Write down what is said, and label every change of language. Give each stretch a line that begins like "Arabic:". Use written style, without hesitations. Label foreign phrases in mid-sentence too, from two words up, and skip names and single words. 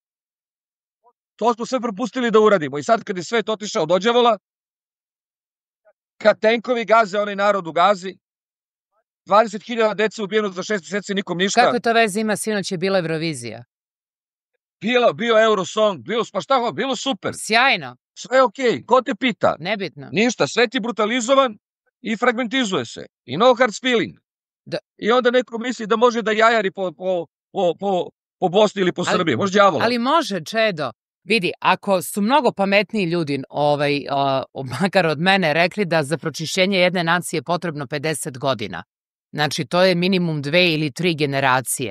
Serbian: To smo sve propustili da uradimo. I sad kad je svet otišao do đavola, kad tenkovi gaze onaj narod u Gazi, 20.000 dece ubijeno za 6 meseci, nikom ništa. Kako to veze ima, sinoć je bila Eurovizija? Bio Eurosong, bilo super. Sjajno. Sve okej, ko te pita? Nebitno. Ništa, svet je brutalizovan i fragmentizuje se.
English: I no hard feeling.
Serbian: I onda neko misli da može da jajari po Bosni ili po Srbiji, može đavola. Ali može, Čedo. Vidi, ako su mnogo pametniji ljudi, makar od mene, rekli da za pročišćenje jedne nacije je potrebno 50 godina. Znači, to je minimum 2 ili 3 generacije.